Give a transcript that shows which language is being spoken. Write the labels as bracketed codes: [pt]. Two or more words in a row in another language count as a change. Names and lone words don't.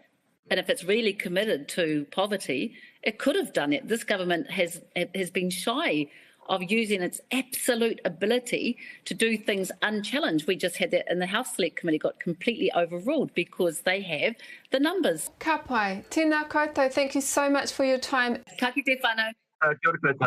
[en] And if it's really committed to poverty, it could have done it. This government has been shy of using its absolute ability to do things unchallenged. We just had that in the House Select Committee, got completely overruled because they have the numbers. [mi] Ka pai, tēnā koutou, [en] thank you so much for your time. [mi] Ka kite whānau. Kia ora koutou.